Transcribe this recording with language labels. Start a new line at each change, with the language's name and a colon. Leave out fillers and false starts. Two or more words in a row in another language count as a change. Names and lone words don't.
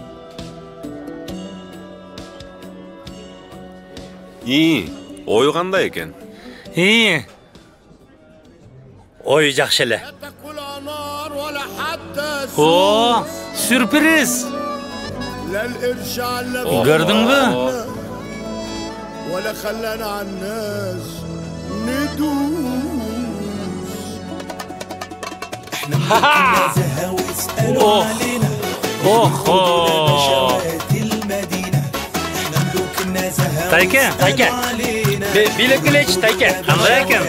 Kyrgyz: Ой кандай экен? Ой жакшы эле. О, сюрприз. Көрдүңбү?
Arabic: ولا خلانا على الناس ندوس احنا ممكن نزهة ويسألوا علينا المدينة احنا ملوك النزهة
Kyrgyz: Тайке, билек келечи, Тайке. Кандай экен?